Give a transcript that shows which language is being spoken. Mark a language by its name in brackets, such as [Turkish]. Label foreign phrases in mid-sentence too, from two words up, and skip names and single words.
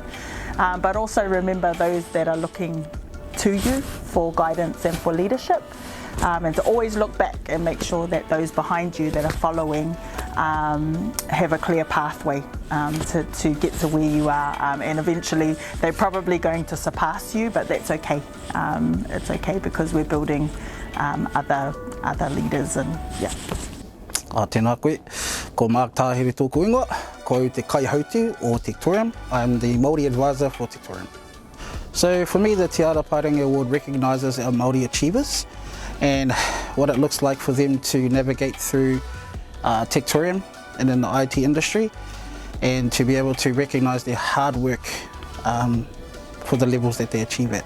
[English] But also remember those that are looking to you for guidance and for leadership, and to always look back and make sure that those behind you that are following have a clear pathway to get to where you are, and eventually they're probably going to surpass you, but that's okay. It's okay because we're building other leaders, and yeah. [Māori] Tēnā koe, ko Mark Tāhere tōku ingoa, ko te kaihautu o Techtorium. [English] I'm the Māori advisor for Techtorium. So for me, the Te Ara Paerangi Award recognises our Māori achievers and what it looks like for them to navigate through Techtorium and in the IT industry, and to be able to recognise their hard work for the levels that they achieve at.